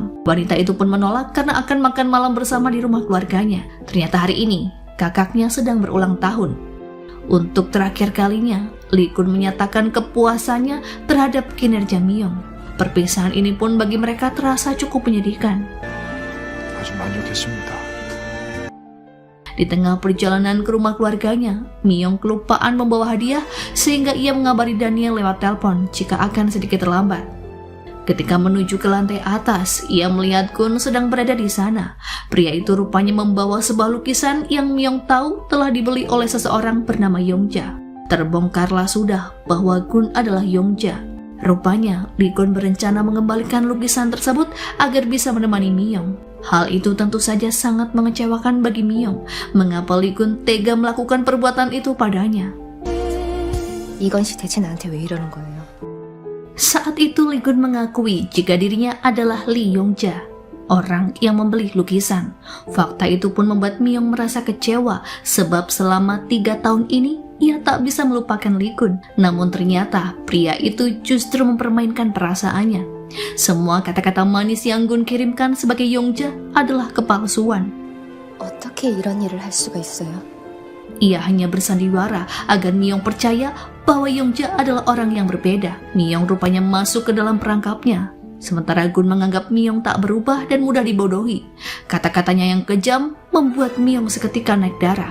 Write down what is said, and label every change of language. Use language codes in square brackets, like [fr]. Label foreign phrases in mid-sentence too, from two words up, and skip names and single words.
[id] Wanita itu pun menolak karena akan makan malam bersama di rumah keluarganya. Ternyata hari ini, kakaknya sedang berulang tahun. Untuk terakhir kalinya, Lee Gun menyatakan kepuasannya terhadap kinerja Miyong. Perpisahan ini pun bagi mereka terasa cukup menyedihkan. [ko] 아주 만족했습니다. [id] Di tengah perjalanan ke rumah keluarganya, Miyong kelupaan membawa hadiah sehingga ia mengabari Daniel lewat telepon jika akan sedikit terlambat. Ketika menuju ke lantai atas, ia melihat Gun sedang berada di sana. Pria itu rupanya membawa sebuah lukisan yang Miyong tahu telah dibeli oleh seseorang bernama Yongja. Terbongkarlah sudah bahwa Gun adalah Yongja. Rupanya, Lee Gun berencana mengembalikan lukisan tersebut agar bisa menemani Miyong. Hal itu tentu saja sangat mengecewakan bagi Miyong. Mengapa Lee Gun tega melakukan perbuatan itu padanya? [ko] 이건 씨 대체 나한테 왜 이러는 거예요? [id] Saat itu Lee Gun mengakui jika dirinya adalah Lee Yongja, orang yang membeli lukisan. Fakta itu pun membuat Miyong merasa kecewa sebab selama 3 tahun ini ia tak bisa melupakan Lee Gun. Namun ternyata pria itu justru mempermainkan perasaannya. Semua kata-kata manis yang Gun kirimkan sebagai Yongja adalah kepalsuan. [ko] 어떻게 이런 일을 할 수가 있어요? [id] Ia hanya bersandiwara agar Miyong percaya bahwa Yongja adalah orang yang berbeda. Miyong rupanya masuk ke dalam perangkapnya. Sementara Gun menganggap Miyong tak berubah dan mudah dibodohi. Kata-katanya yang kejam membuat Miyong seketika naik darah.